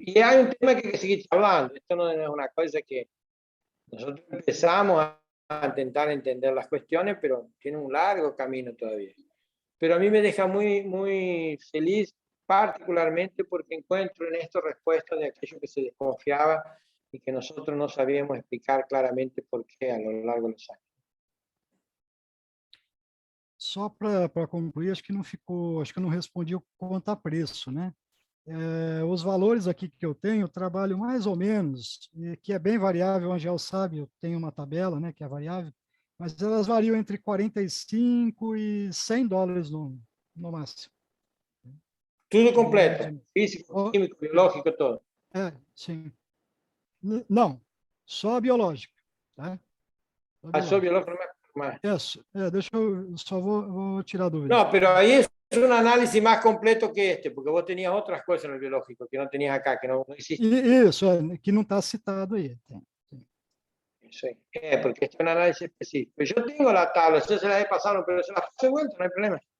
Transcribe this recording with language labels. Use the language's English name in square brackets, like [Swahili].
[Spanish] Y hay un tema que hay que seguir hablando. Esto no es una cosa que nosotros empezamos a intentar entender las cuestiones, pero tiene un largo camino todavía. Pero a mí me deja muy, muy feliz, particularmente porque encuentro en esto respuestas de aquello que se desconfiaba y que nosotros no sabíamos explicar claramente por qué a lo largo de los años. [Portuguese] Só para concluir, acho que não ficou, acho que eu não respondi quanto a preço, né? Os valores aqui que eu tenho, eu trabalho mais ou menos, que é bem variável, o Angel sabe, eu tenho uma tabela, né, que é variável, mas elas variam entre 45 e 100 dólares no máximo. Tudo completo, físico, químico, biológico, todo. Sim. Não, só a biológica, tá? Só biológico, Deixa eu só vou tirar a dúvida. [Spanish] No, pero ahí es un análisis más completo que este, porque vos tenías otras cosas en el biológico que no tenías acá, que no hiciste. [Portuguese] Isso, que não está citado aí. [Spanish] Sí, porque este es un análisis específico. Yo tengo la tabla, yo se las he pasado, pero se las paso de vuelta, no hay problema.